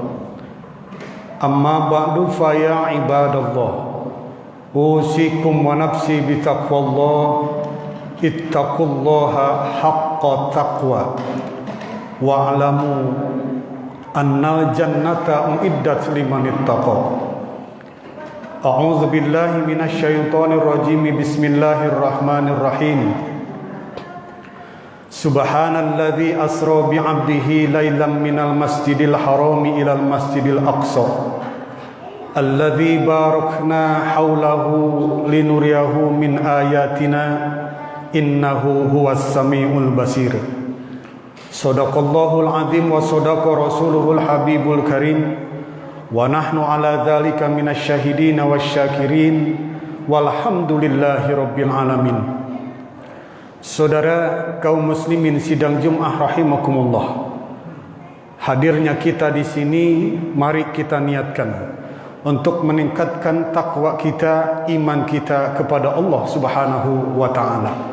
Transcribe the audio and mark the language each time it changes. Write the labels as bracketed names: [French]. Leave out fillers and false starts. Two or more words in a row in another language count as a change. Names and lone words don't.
[Arabic] أما بعد فيا عباد الله أوصيكم ونفسي بتقوى الله اتقوا الله حق تقوى واعلموا أن الجنة أعدت لمن اتقى. أعوذ بالله من الشيطان الرجيم. بسم الله الرحمن الرحيم. سبحان الذي أسرى بعبده ليلا من المسجد الحرام إلى المسجد الأقصى الذي باركنا حوله لنريه من آياتنا إنه هو السميع البصير. صدق الله العظيم وصدق رسوله الحبيب الكريم ونحن على ذلك من الشاهدين والشاكرين والحمد لله رب العالمين. [Indonesian] Saudara kaum muslimin sidang Jumat rahimakumullah, hadirnya kita di sini, mari kita niatkan untuk meningkatkan takwa kita, iman kita kepada Allah [Arabic] سبحانه وتعالى.